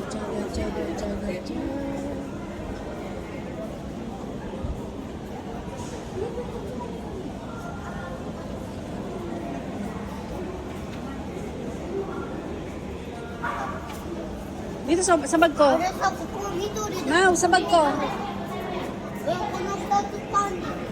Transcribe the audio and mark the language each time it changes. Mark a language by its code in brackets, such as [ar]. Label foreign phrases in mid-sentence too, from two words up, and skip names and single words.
[tl] Dito sa bag ko. [ja] あれさ、ここ緑で。 [tl] Mau, sa bag ko. [ja] この2つパン。